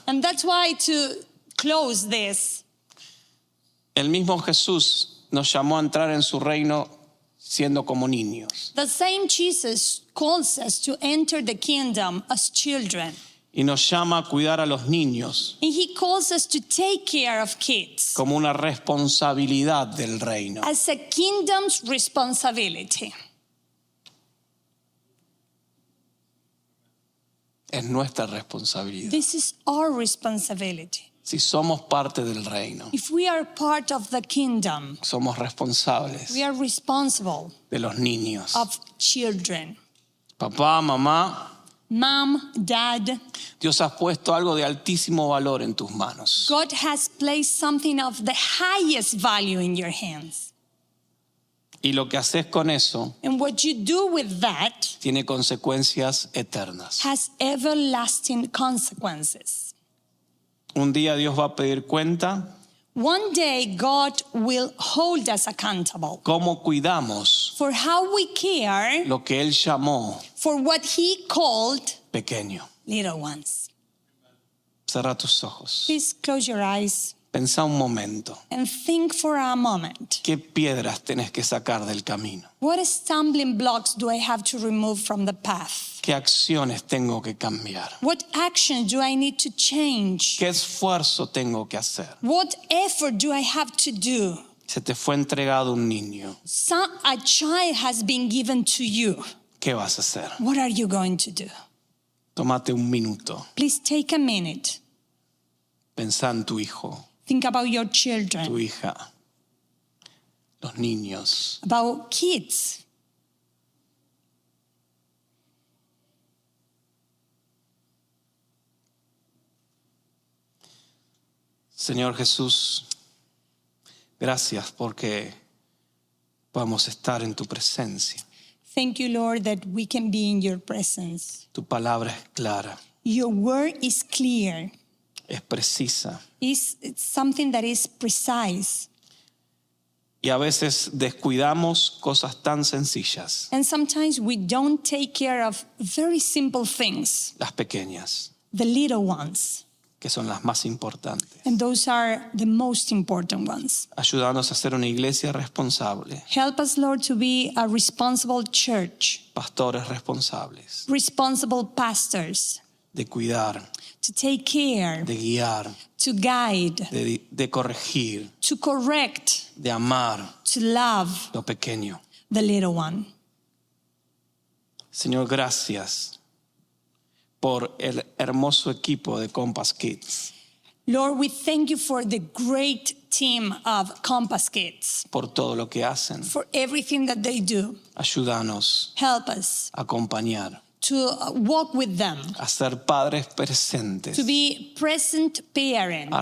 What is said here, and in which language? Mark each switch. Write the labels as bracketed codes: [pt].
[en] And that's why, to close this, [es] el mismo Jesús nos llamó a entrar en su reino siendo como niños [en] the same Jesus calls us to enter the kingdom as children. [es] y nos llama a cuidar a los niños [en] And he calls us to take care of kids [es] como una responsabilidad del reino. [en] as a kingdom's responsibility. [es] Es nuestra responsabilidad. [en] This is our responsibility. [es] Si somos parte del reino, [en] If we are part of the kingdom, [es] somos responsables [en] we are responsible [es] de los niños. [en] of children. [es] Papá, mamá, [en] Mom, Dad, [es] Dios ha puesto algo de altísimo valor en tus manos. [en] God has placed something of the highest value in your hands. [es] Y lo que haces con eso [en] And what you do with that [es] tiene consecuencias eternas. [en] has everlasting consequences. [es] Un día Dios va a pedir cuenta [en] One day, God will hold us accountable [es] cómo cuidamos [en] for how we care [es] lo que Él llamó [en] for what He called [es] pequeño. [en] little ones. [es] Cerra tus ojos. [en] Please close your eyes [es] Pensá un momento. [en] and think for a moment. [es] ¿Qué piedras tenés que sacar del camino? [en] What stumbling blocks do I have to remove from the path? [es] ¿Qué acciones tengo que cambiar? [en] What action do I need to change? [es] ¿Qué esfuerzo tengo que hacer? [en] What effort do I have to do? [es] Se te fue entregado un niño. [en] A child has been given to you. [es] ¿Qué vas a hacer? [en] What are you going to do? [es] Tómate un minuto. [en] Please take a minute. [es] Pensá en tu hijo, [en] Think about your [es] tu [en] children, [es] hija, los niños. [en] about kids. [es] Señor Jesús, gracias porque podemos estar en tu presencia. [en] Thank you, Lord, that we can be in your presence. [es] Tu palabra es clara, [en] Your word is clear. [es] es precisa. [en] It's something that is precise. [es] Y a veces descuidamos cosas tan sencillas, [en] And sometimes we don't take care of very simple things, [es] las pequeñas, [en] the little ones. [es] que son las más importantes. [en] And those are the most important ones. [es] Ayúdanos a ser una iglesia responsable, [en] Help us, Lord, to be a responsible church, [es] pastores responsables, [en] responsible pastors, [es] de cuidar, [en] to take care, [es] de guiar, [en] to guide, [es] de corregir, [en] to correct, [es] de amar [en] to love [es] lo pequeño. [en] the little one. [es] Señor, gracias por el hermoso equipo de Compass Kids, [en] Lord, we thank you for the great team of Compass Kids, [es] por todo lo que hacen. [en] for everything that they do. [es] Ayúdanos [en] Help us [es] a acompañar, [en] to walk with them, [es] a ser padres presentes, [en] to be present [es] a [en] parents,